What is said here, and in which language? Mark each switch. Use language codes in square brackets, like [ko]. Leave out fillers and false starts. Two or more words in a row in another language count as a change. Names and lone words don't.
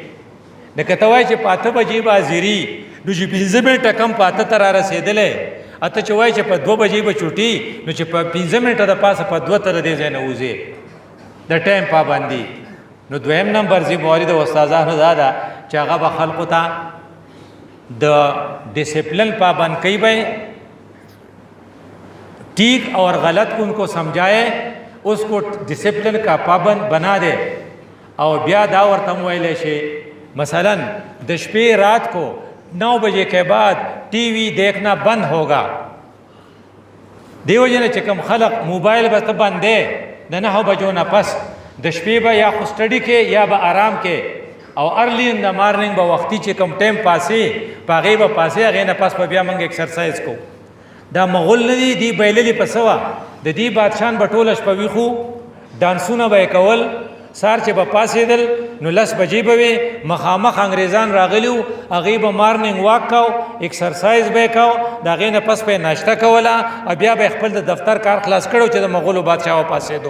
[ps] لکه ته وایې چې په 8 بجې به حاضري نو چې 15 منټه کم په 8 ته را رسېدلی، اته چې وایي چې په 2 بجې به چوټي نو چې په 15 منټه د پاسه په 2 ته د دې ځای نه وځې. د ټایم پابندي. نو دویم نمبر ذمہواری د استادانو دا ده چې هغه به خلقو ته د ڈسپلن پابند کوي، به [ur] ٹھیک اور غلط ان کو سمجھائے، اس کو ڈسپلن کا پابند بنا دے. [ps] اور بیا دا ورته ویلی شي مثلا د شپې [ur] رات کو 9 بجے کے بعد ٹی وی دیکھنا بند ہوگا. [ps] دیو جن چې کوم خلق موبایل به ته بند دی د 9 بجو نه پس د شپې به یا خو سټډي کې یا به آرام کې، او [en] early in the morning [ps] به وختي چې کوم ټایم پاسې په هغې به پاسې، هغې نه پس به بیا موږ ایکسرسایز کو. دا مغول نه دي، دی بیللي په څه وه د دې بادشان به ټوله شپه ویښو، ډانسونه به یې کول، سار چې به پاسېدل نو 10 بجې به وې، مخامخ انګریزان راغلي وو، هغې به [en] morning walk [ps] کو، ایکسرسایز به یې کو، د هغې نه پس به یې ناشته کوله، او بیا به یې خپل د دفتر کار خلاص کړی چې د مغولو بادشاه وپاسېدو.